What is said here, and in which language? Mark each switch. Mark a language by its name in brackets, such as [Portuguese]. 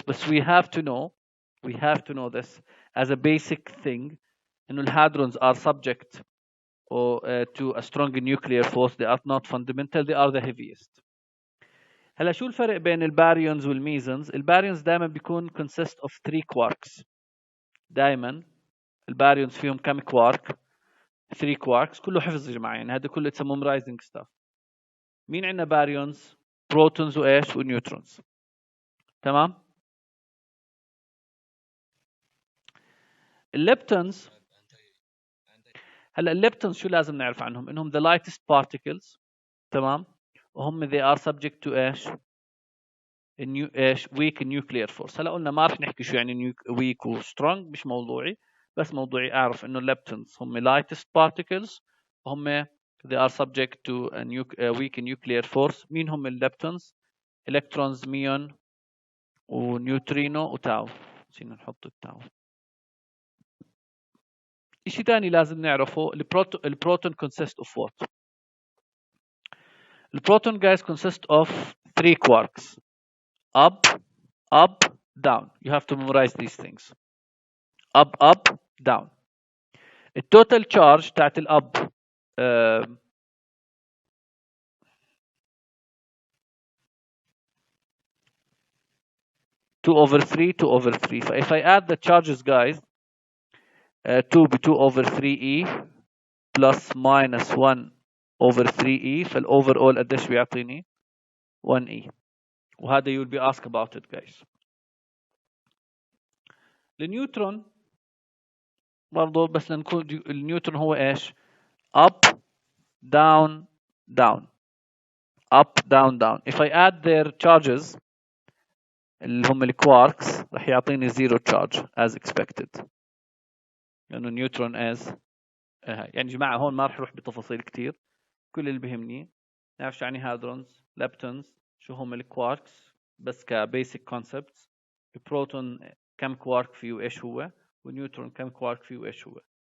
[English] But we have to know this as a basic thing. And hadrons are subject to a strong nuclear force. They are not fundamental. They are the heaviest. [Arabic] هلا شو الفرق بين الباريونز والميزونز؟ الباريونز دائما بيكون [English] consist of 3 quarks. [Arabic] دائما الباريونز فيهم كم كوارك؟ 3 quarks. كله حفظ يا جماعه، يعني هذا كله [English] it's a memorizing stuff. [Arabic] مين عندنا باريونز؟ بروتونز وايش؟ ونيوترونز. تمام؟ الليبتونز، هلا الليبتونز شو لازم نعرف عنهم؟ انهم [English] the lightest particles. [Arabic] تمام؟ وهم [English] they are subject to ايش؟ ايش؟ weak nuclear force. [Arabic] هلا قلنا ما رح نحكي شو يعني weak و strong، مش موضوعي، بس موضوعي اعرف انه الليبتونز هم lightest particles وهم [English] they are subject to a weak nuclear force. [Arabic] مين هم الليبتونز؟ electrons ميون ونيوترينو وتاو. نسينا نحط التاو. إشي تاني لازم نعرفه، البروتون consist of what؟ البروتون [English] guys consist of 3 quarks. Up, down. You have to memorize these things. Up, down. [Arabic] التوتال charge تاعت الأب 2/3 2/3. [English] So if I add the charges guys 2 ب 2/3e plus minus 1/3e، [Arabic] فالاوفر قديش بيعطيني؟ [English] 1e. [Arabic] وهذا [English] you'll be asked about it guys. [Arabic] النيوترون برضه بس لنكون النيوترون هو ايش؟ up down down up down down. [English] If I add their charges [Arabic] اللي هم الكواركس راح يعطيني [English] zero charge as expected، [Arabic] لانه نيوترون as يعني جماعه هون ما راح اروح بتفاصيل كثير، كل اللي بيهمني نعرف شو يعني هادرونز، ليبتونز، شو هم الكواركس بس كبيسك كونسبتس، البروتون كم كوارك فيه وايش هو، والنيوترون كم كوارك فيه وايش هو.